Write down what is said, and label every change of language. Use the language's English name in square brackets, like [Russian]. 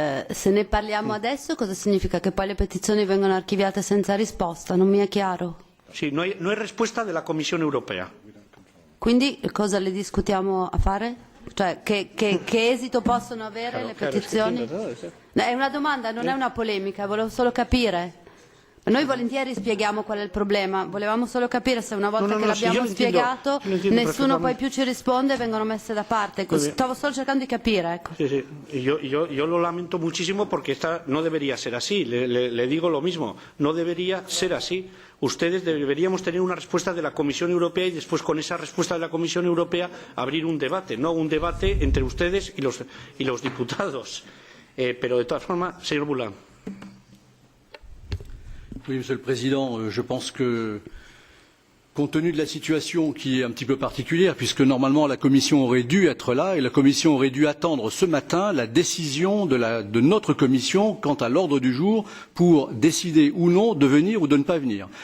[Italian] Se ne parliamo adesso, cosa significa? Che poi le petizioni vengono archiviate senza risposta? Non mi è chiaro. [Spanish] Sí, no hay respuesta de la Comisión Europea. [Italian] Quindi cosa le discutiamo a fare? Cioè, che esito possono avere le petizioni? È una domanda, non è una polemica, volevo solo capire. Noi volentieri spieghiamo qual è il problema, volevamo solo capire se una volta che l'abbiamo spiegato nessuno poi più ci risponde e vengono messe da parte. Stavo solo cercando di capire. Ecco. [Spanish] Sí. Yo lo lamento muchísimo porque no debería ser así. Le digo lo mismo, no debería ser así. Ustedes deberíamos tener una respuesta de la Comisión Europea y después, con esa respuesta de la Comisión Europea, abrir un debate, no un debate entre ustedes y los diputados. Pero, de todas formas, señor Boulard. [French] Oui, Monsieur le Président, je pense que Compte tenu de la situation qui est un petit peu particulière, puisque normalement la Commission aurait dû être là et la Commission aurait dû attendre ce matin la décision de notre Commission quant à l'ordre du jour pour décider ou non de venir ou de ne pas venir.